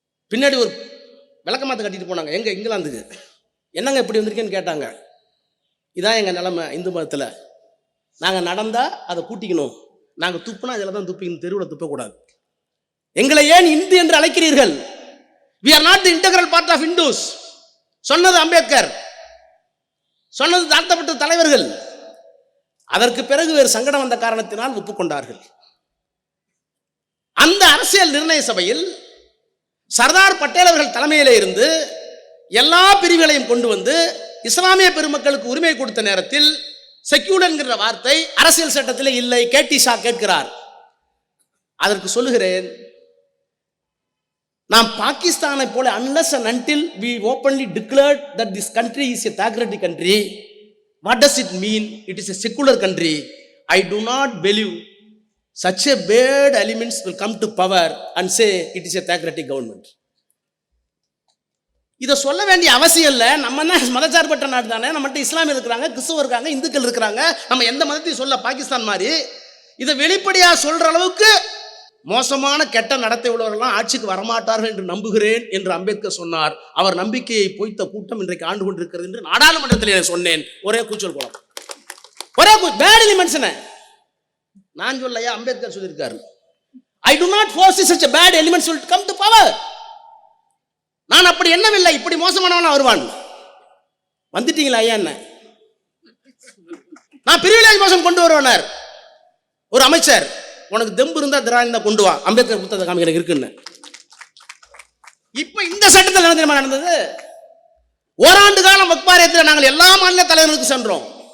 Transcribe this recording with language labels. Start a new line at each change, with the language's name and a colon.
Tamil: பின்னாடி ஒரு விளக்கமாத்த கட்டிட்டு போனாங்க. எங்க இங்கிலாந்துக்கு. என்னங்க இப்படி வந்திருக்கேன்னு கேட்டாங்க. இதான் எங்க நிலைமை இந்து மதத்துல. நாங்க நடந்தா அதை கூட்டிக்கணும், நாங்க துப்புனா இதில் தான் துப்பிக்கணும், தெருவில் துப்பக்கூடாது. எங்களை ஏன் இந்து என்று அழைக்கிறீர்கள்?
English: We are not the integral part of Hindus.
Tamil: சொன்னது அம்பேத்கர், சொன்னது தாழ்த்தப்பட்ட தலைவர்கள். அதற்கு பிறகு வேறு சங்கடம் வந்த காரணத்தினால் ஒப்புக்கொண்டார்கள். அந்த அரசியல் நிர்ணய சபையில் சர்தார் பட்டேல் அவர்கள் தலைமையிலே இருந்து எல்லா பிரிவுகளையும் கொண்டு வந்து இஸ்லாமிய பெருமக்களுக்கு உரிமை கொடுத்த நேரத்தில் செக்யூலர் என்கிற வார்த்தை அரசியல் சட்டத்தில் இல்லை. கேடி ஷா கேட்கிறார். அதற்கு சொல்லுகிறேன், நாம் பாகிஸ்தானை போல
English: unless and until we openly declared that this country is a theocratic country, what does it mean? It is a secular country. I do not believe such a bad elements will come to power and say it is a theocratic government.
Tamil: இதை சொல்ல வேண்டிய அவசியம் இல்லை. நம்ம என்ன மதச்சார்பற்ற நாடு தானே, நம்மகிட்ட இஸ்லாமியர் இருக்கிறாங்க, கிறிஸ்தவர் இருக்காங்க, இந்துக்கள் இருக்கிறாங்க. நம்ம எந்த மதத்தையும் சொல்ல பாகிஸ்தான் மாதிரி இதை வெளிப்படையாக சொல்ற அளவுக்கு மோசமான கெட்ட நடத்தை உள்ளவர்கள்லாம் ஆட்சிக்கு வரமாட்டார்கள் என்று நம்புகிறேன் என்று அம்பேத்கர் சொன்னார். அவர் நம்பிக்கையை பொய்த்த கூட்டம் இன்றைக்கு ஆண்டு கொண்டிருக்கிறது என்று நாடாளுமன்றத்தில் சொன்னேன். ஒரே கூச்சல் குளம், ஒரே பேட் எலிமெண்ட்ஸ். நான் சொல்லையா, அம்பேத்கர் சொல்லியிருக்காரு.
English: I do not foresee such a bad elements will come to power.
Tamil: நான் அப்படி எண்ணவில்லை, இப்படி மோசமானவனா வருவான். வந்துட்டீங்களா ஐயா? என்ன நான் பிரிவிலேஜ் மோசம் கொண்டு வருவனர் ஒரு அமைச்சர், உனக்கு தெம்பு இருந்தா திராவிட கொண்டு வா, அம்பேத்கர் புத்தகத்தை காமிக்க எனக்கு இருக்குன்னு. இப்ப இந்த சட்டத்தில் என்ன தெரியுமா நடந்தது? ஓராண்டு காலம் வக்பாரியத்தில் நாங்கள் எல்லா மாநில தலைவர்களுக்கு சென்றோம்.